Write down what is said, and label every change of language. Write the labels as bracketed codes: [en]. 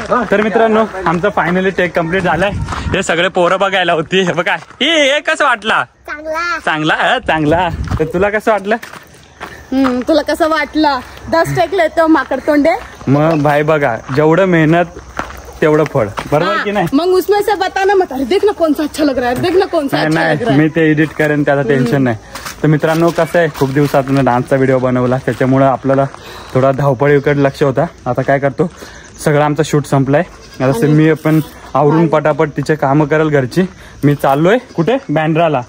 [mr] तर मित्रांनो आमचं फायनली टेक कम्प्लीट झालंय. हे सगळे पोरं बघायला होती. हे बघा हे कसं वाटला? चांगला. तर तुला कसं वाटलं? तुला कसं वाटलं? 10 टेक लेतो माकड तोंडे. मग भाई बघा जेवढं मेहनत तेवढं फळ. बरोबर की नाही? [hi] मग उसमें से बताना मत. अरे देख ना कौन सा अच्छा लग रहा है, देख ना कौन सा अच्छा लग रहा है. [mr] मी ते एडिट करेन त्याचं टेन्शन नाही. तर मित्रांनो कसं आहे खूप दिवसातून डान्सचा व्हिडिओ बनवला त्याच्यामुळे आपल्याला थोडा धावपळीकडे लक्ष होता. आता काय करतो सगळं आमचा शूट संपलाय. आता मी पण आवरून पटापट तिचे कामं करेल घरची. मी चाललोय कुठे? बँड्राला.